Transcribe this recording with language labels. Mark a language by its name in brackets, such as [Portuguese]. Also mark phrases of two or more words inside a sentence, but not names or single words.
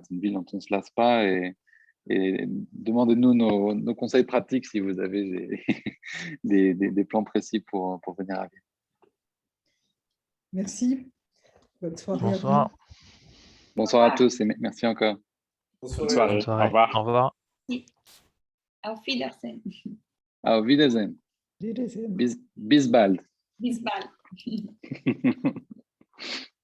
[French] Une ville dont on ne se lasse pas. Et demandez-nous nos conseils pratiques si vous avez des plans précis pour venir à Vienne. Merci. Bonne soirée. Bonsoir. Bonsoir à tous et merci encore. Bonne soirée. Bonne soirée. Au revoir. [German] Auf Wiedersehen. Auf Wiedersehen. Bis bald. Bis bald.